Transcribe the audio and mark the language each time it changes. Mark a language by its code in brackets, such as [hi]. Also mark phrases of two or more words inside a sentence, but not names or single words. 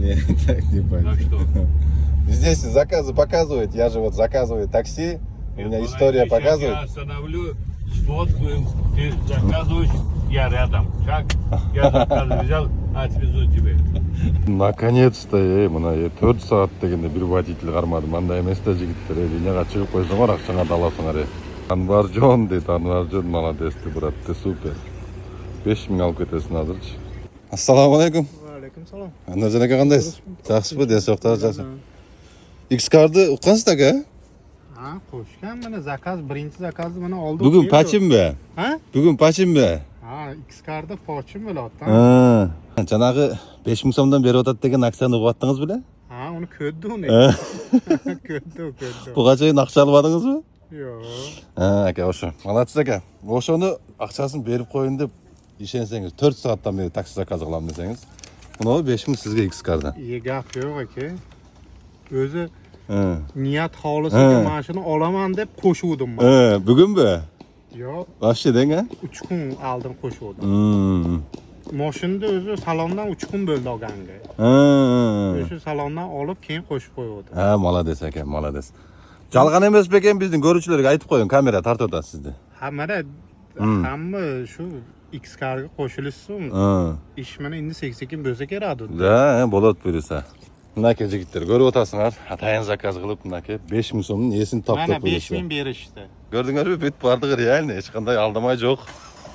[ru] Нет, так не А пойдет. что? Здесь заказы показывают. Я же вот заказываю такси. У меня история Сейчас показывает. я остановлю, сфоткаем, ты заказываешь, я рядом. Как? Я заказ взял, отвезу тебе. Наконец-то, [ky] мына 4 саат дегенде бир водитель кармадым. Андай эмес да жигиттер, линияга чыгып койсоңор акчаңа да аласыңар. Анваржон дейт, Анваржон молодец, [ru] ты, брат, ты супер. [ky] 5000 алып кетесиң азырчы. [ar] السلام عليكم. عليكم السلام. [ky] Анаржан ака кандайсыз? Жакшысызбы? Денсаулыктар жакшы. X-Car'ды уккансыз ака? [uz] Ha, qo'shgan mana zakaz, birinchi zakazni mana oldim. Bugun pachimmi? Ha? Bugun pachimmi? Ha, X-Car'da pochim bo'lyapti. Ha. [ky] Жанагы 5000 сомдон берип атат деген акцияны угуп аттыңыз беле? [uz] Ha, uni ko'rdi uni. Ko'rdi. [ky] Буга чейин акча албадыңызбы? [uz] Yo'q. [ky] Ака, ошо. Молодец ака. Ошону акчасын берип коюн деп ишенсеңиз, 4 сааттан бери такси заказ кылам десеңиз, мына 5000 сизге X-Car'дан. [uz] Gap yo'q aka. O'zi niyat xolisida mana shuni olaman deb qo'shuvdim men. Bugunmi? Yo'q, Вообще denga? 3 kun oldin qo'shuvdim. Mashinada o'zi salondan 3 kun bo'ldi olganga. O'sha salondan olib keyin qo'shib qo'ydim. Ha, молодец aka, молодец. [ky] Жалган эмес бекен, биздин көрүүчүлөргө айтып коюн, камера тартып атат сизди. [uz] Ha, mana hamma shu X-Car'ga qo'shilishsin. Ish mana endi sekin bo'lsa kerak. [ky] Да, болот буюрса. Мынаке жигиттер, көрүп атасыңар, атайын заказ кылып мынаке 5000 сомдун эсин таптап Mana коюшты. [uz] 5000 berishdi. [ky] Көрдүңөрбү, бүт бардыгы реально, эч кандай алдамай жок.